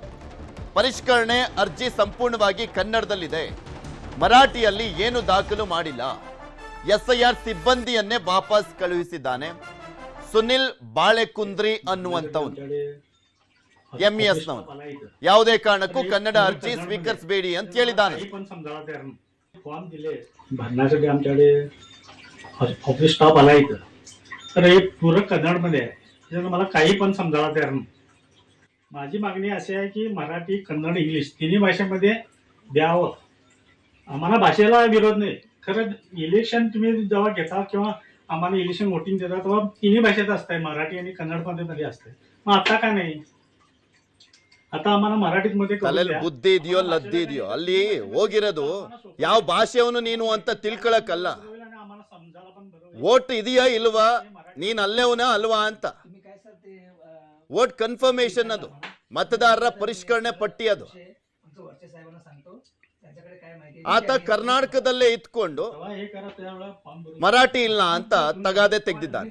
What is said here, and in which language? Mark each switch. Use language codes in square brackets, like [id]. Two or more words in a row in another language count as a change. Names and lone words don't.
[kn] ಪರಿಷ್ಕರಣೆ ಅರ್ಜಿ ಸಂಪೂರ್ಣವಾಗಿ ಕನ್ನಡದಲ್ಲಿದೆ, ಮರಾಠಿಯಲ್ಲಿ ಏನು ದಾಖಲು ಮಾಡಿಲ್ಲ. ಎಸ್ಐಆರ್ ಸಿಬ್ಬಂದಿಯನ್ನೇ ವಾಪಸ್ ಕಳುಹಿಸಿದ್ದಾನೆ. ಸುನಿಲ್ ಬಾಳೆಕುಂದ್ರಿ ಅನ್ನುವಂಥವನು ಎಂಇಎಸ್ ನವನು. ಯಾವುದೇ ಕಾರಣಕ್ಕೂ ಕನ್ನಡ ಅರ್ಜಿ ಸ್ವೀಕರಿಸಬೇಡಿ ಅಂತ ಹೇಳಿದ್ದಾನೆ. [mr] फॉर्म दिले भरण्यासाठी आमच्याकडे ऑफिस स्टाफ आला इथं, तर हे पूर्ण कन्नडमध्ये आहे. त्याच्यानं मला काही पण समजायला तयार नाही. माझी मागणी अशी आहे की मराठी, कन्नड, इंग्लिश तिन्ही भाषेमध्ये द्यावं. आम्हाला भाषेला विरोध नाही. खरं इलेक्शन तुम्ही जेव्हा घेता किंवा आम्हाला इलेक्शन वोटिंग देता तेव्हा तिन्ही भाषेत असतंय, मराठी आणि कन्नडमध्ये असतंय. मग आता का नाही? आता आम्हाला मराठीमध्ये [kn] ತಲೆಯಲ್ಲಿ ಬುದ್ಧಿ ಇದೆಯೋ ಲದ್ದಿ ಇದೆಯೋ, ಅಲ್ಲಿ ಹೋಗಿರೋದು ಯಾವ ಭಾಷೆಯವನು ನೀನು ಅಂತ ತಿಳ್ಕೊಳಕ್ಕಲ್ಲ. ವೋಟ್ ಇದೆಯಾ ಇಲ್ವಾ, ನೀನ್ ಅಲ್ಲೇವನ ಅಲ್ವಾ ಅಂತ ವೋಟ್ ಕನ್ಫರ್ಮೇಶನ್. ಅದು ಮತದಾರರ ಪರಿಷ್ಕರಣೆ ಪಟ್ಟಿ. ಅದು ಆತ ಕರ್ನಾಟಕದಲ್ಲೇ ಇತ್ಕೊಂಡು ಮರಾಠಿ ಇಲ್ಲ ಅಂತ ತಗಾದೆ ತೆಗೆದಿದ್ದಾನೆ.